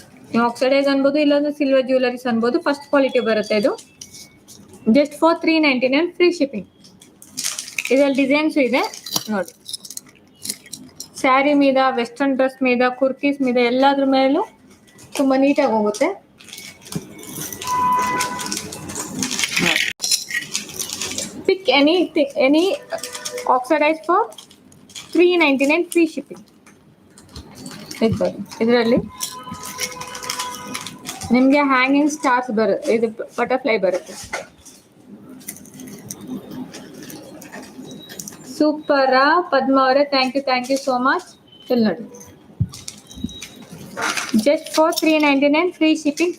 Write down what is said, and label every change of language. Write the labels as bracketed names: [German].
[Kannada] ನೀವು ಆಕ್ಸಿಡೈಸ್ ಅನ್ಬೋದು, ಇಲ್ಲಾಂದ್ರೆ ಸಿಲ್ವರ್ ಜ್ಯುವೆಲರೀಸ್ ಅನ್ಬೋದು. ಫಸ್ಟ್ ಕ್ವಾಲಿಟಿ ಬರುತ್ತೆ ಇದು. Just for $399 free shipping. ಇದರಲ್ಲಿ ಡಿಸೈನ್ಸ್ ಇದೆ ನೋಡಿ. ಸ್ಯಾರಿ మీద, ವೆಸ್ಟರ್ನ್ ಡ್ರೆಸ್ మీద, ಕುರ್ತೀಸ್ మీద ಎಲ್ಲಾದ್ರ ಮೇಲೂ ತುಂಬಾ ನೀಟಾಗಿ ಹೋಗುತ್ತೆ. [English] Pick any oxidized for $399 free shipping. [Kannada] ಇದರಲ್ಲಿ ನಿಮಗೆ ಹ್ಯಾಂಗಿಂಗ್ ಸ್ಟಾರ್ಸ್ ಬರುತ್ತೆ. ಇದು ಬಟರ್ಫ್ಲೈ ಬರುತ್ತೆ. ಸೂಪರ್ ಪದ್ಮ ಅವರೇ, ಥ್ಯಾಂಕ್ ಯು ಸೋ ಮಚ್. ಇಲ್ಲಿ ನೋಡಿ, ಜಸ್ಟ್ ಫಾರ್ $399 ಫ್ರೀ ಶಿಪ್ಪಿಂಗ್.